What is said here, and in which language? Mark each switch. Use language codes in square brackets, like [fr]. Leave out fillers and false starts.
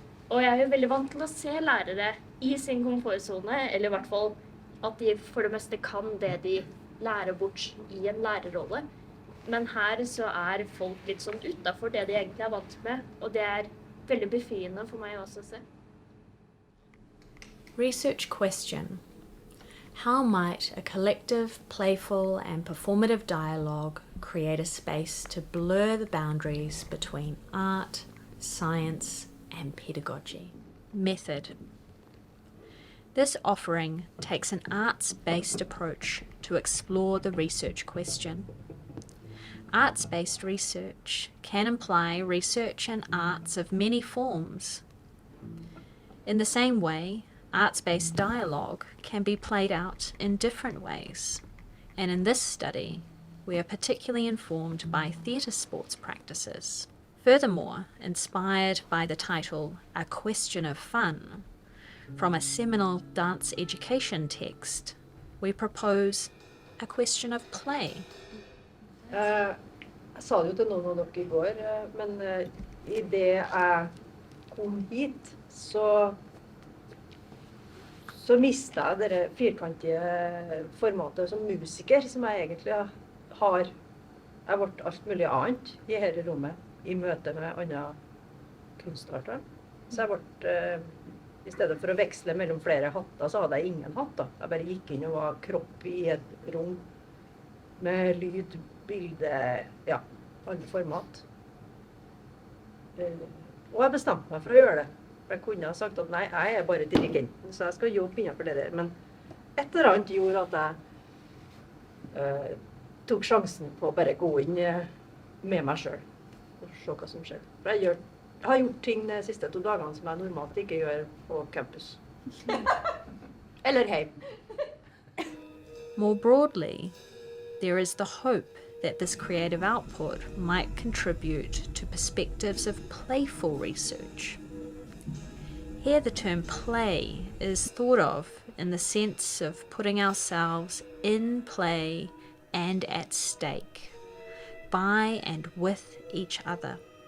[no] Og jeg jo veldig vant til å se lærere I sin komfortzone, eller I hvert fall at de for det meste kan det de lærer bort I en lærerrolle. Men her så folk litt sånn utenfor det de egentlig vant med, og det veldig befriende for meg også å se. [en] Research question. How might a collective, playful and performative dialogue create a space to blur the boundaries between art, science and pedagogy? Method. This offering takes an arts-based approach to explore the research question. Arts-based research can imply research and arts of many forms. In the same way, arts-based dialogue can be played out in different ways. And in this study, we are particularly informed by theatre sports practices. Furthermore, inspired by the title A Question of Fun, from a seminal dance education text, we propose a question of play. [no] Jeg sa det jo til noen av dere I går, men I det jeg kom hit, så mistet jeg det firkantige formatet som musiker, som jeg egentlig har. Jeg ble alt mulig annet i dette rommet, i møte med andre kunstarter. Så jeg ble, i stedet for å veksle mellom flere hatter, så hadde jeg ingen hatt da. Jeg bare gikk inn og var kropp i et rom med lyd, bilde, ja, alle format. Og jeg bestemte meg for å gjøre det. Jeg kunne ha sagt at nei, jeg er bare dirigenten, så jeg skal jobbe innenfor det der. Men et eller annet gjorde at jeg tok sjansen på å bare gå inn med meg selv og se hva som skjer. For jeg har gjort ting de siste 2 dagene som jeg normalt ikke gjør på campus. Eller hjem. [en] More broadly, there is the hope that this creative output might contribute to perspectives of playful research. Here the term play is thought of in the sense of putting ourselves in play and at stake, by and with each other.